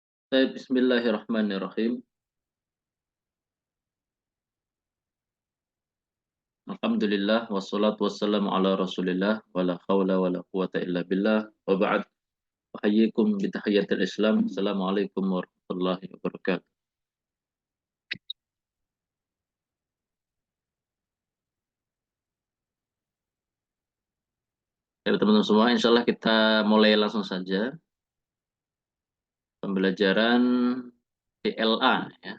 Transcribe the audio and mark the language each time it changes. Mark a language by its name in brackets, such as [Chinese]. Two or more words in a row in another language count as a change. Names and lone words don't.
[Arabic] بسم الله الرحمن الرحيم الحمد لله والصلاة والسلام على رسول الله ولا حول ولا قوة إلا بالله. وبعد. أحييكم بتحية الإسلام. السلام عليكم ورحمة الله وبركاته. [Indonesian] Ya teman-teman semua, insyaallah kita mulai langsung saja pembelajaran TLA ya.